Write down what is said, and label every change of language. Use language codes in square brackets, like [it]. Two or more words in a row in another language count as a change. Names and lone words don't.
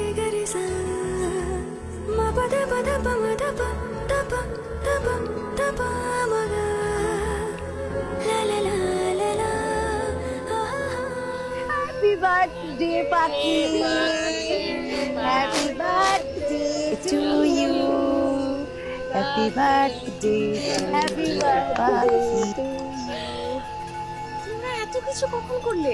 [en] gare sa ma pa da pa da pa ma da pa da pa da pa da pa ma ga la la la la la happy birthday পাখি, happy birthday to you, happy birthday, happy birthday। [bn] তোমরা এত কিছু কখন করলে?